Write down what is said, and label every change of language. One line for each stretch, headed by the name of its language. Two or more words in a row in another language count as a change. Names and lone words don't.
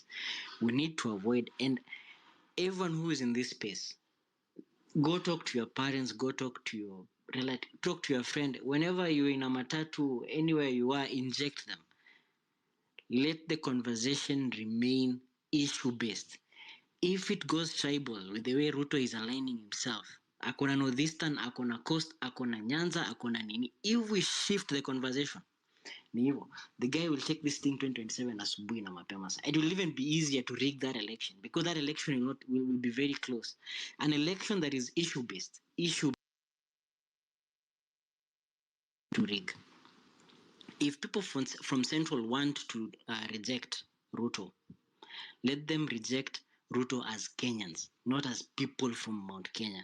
English: We need to avoid, and everyone who is in this space, go talk to your parents, go talk to your relative, talk to your friend. Whenever you're in a matatu, anywhere you are, inject them. Let the conversation remain issue-based. If it goes tribal with the way Ruto is aligning himself,
Swahili: akona northeastern, akona coast, akona Nyanza, akona nini,
English: if we shift the conversation, the guy will take this thing 2027
Swahili: asubuhi na mapema.
English: It will even be easier to rig that election, because that election will be very close. An election that is issue-based, to rig. If people from Central want to reject Ruto, let them reject Ruto as Kenyans, not as people from Mount Kenya.